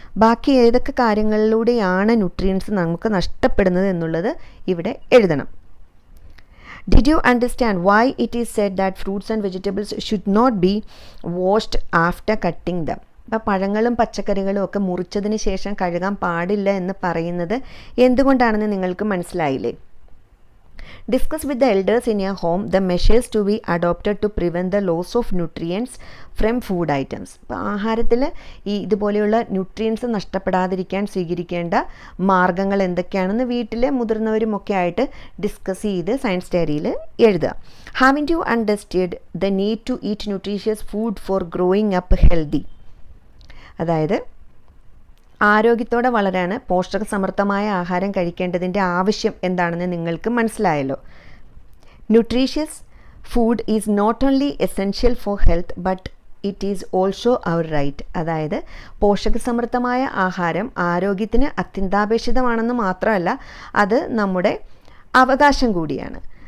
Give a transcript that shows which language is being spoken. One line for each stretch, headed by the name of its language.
Malayalam: ബാക്കി ഏതൊക്കെ കാര്യങ്ങളിലൂടെയാണ് ന്യൂട്രിയൻസ് നമുക്ക് നഷ്ടപ്പെടുന്നത് എന്നുള്ളത് ഇവിടെ എഴുതണം.
English: Did you understand why it is said that fruits and vegetables should not be washed after cutting them?
Malayalam: അപ്പോൾ പഴങ്ങളും പച്ചക്കറികളും ഒക്കെ മുറിച്ചതിന് ശേഷം കഴുകാൻ പാടില്ല എന്ന് പറയുന്നത് എന്തുകൊണ്ടാണെന്ന് നിങ്ങൾക്ക് മനസ്സിലായില്ലേ?
English: Discuss with the elders in your home the measures to be adopted to prevent the loss of nutrients from food items.
Malayalam: അപ്പോൾ ആഹാരത്തിൽ ഇതുപോലെയുള്ള ന്യൂട്രിയൻസ് നഷ്ടപ്പെടാതിരിക്കാൻ സ്വീകരിക്കേണ്ട മാർഗ്ഗങ്ങൾ എന്തൊക്കെയാണെന്ന് വീട്ടിലെ മുതിർന്നവരുമൊക്കെ ആയിട്ട് ഡിസ്കസ് ചെയ്ത് സയൻസ് ഡയറിയിൽ എഴുതുക.
English: Haven't you understood the need to eat nutritious food for growing up healthy?
Malayalam: അതായത് ആരോഗ്യത്തോടെ വളരാൻ പോഷകസമൃദ്ധമായ ആഹാരം കഴിക്കേണ്ടതിൻ്റെ ആവശ്യം എന്താണെന്ന് നിങ്ങൾക്ക് മനസ്സിലായല്ലോ.
English: Nutritious food is not only essential for health but it is also our right.
Malayalam: അതായത് പോഷകസമൃദ്ധമായ ആഹാരം ആരോഗ്യത്തിന് അത്യന്താപേക്ഷിതമാണെന്ന് മാത്രമല്ല, അത് നമ്മുടെ അവകാശം കൂടിയാണ്.